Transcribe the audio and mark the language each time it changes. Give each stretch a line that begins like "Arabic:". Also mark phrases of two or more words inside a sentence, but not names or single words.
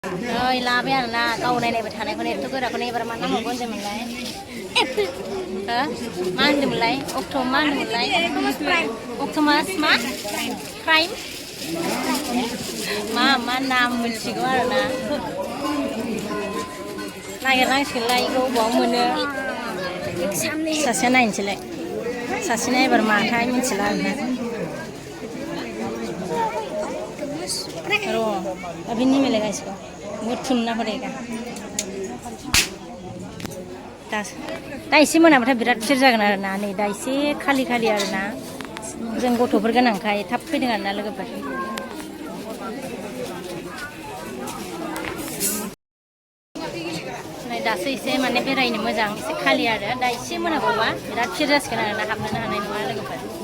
Bodo: ओइ लाबाय आरोना गाव नायनायबाय थानायखौनो एथ' गोराखौनो एबार मा नांबावगौ होनदोंमोनलाय हो मा होनदोंमोनलाय मा होनदोंमोनलाय अक्ट'मास मा क्राइम मा नाम मिथिगौ आरोना नागिरनांसिगोनलाय बेखौ बबाव मोनो सासेया नायनोसैलाय सासेना एबार माथाय मिथिला आरोना र'
Hindi: अभी नहीं मिलेगा इसको बहुत थुनना पड़ेगा
Bodo: दा एसे मोनाबाथाय बिराद फिर जागोन आरोना नै दा एसे खालि आरोना जों गथ'फोर गोनांखाय थाब फैदों आरोना लोगोफोर नै दासो एसे माने बेरायनो मोजां एसे खालि आरो दा एसे मोनाबावबा बिराद फिर जासिगोन आरोना हाबनोनो हानाय नङा लोगोफोर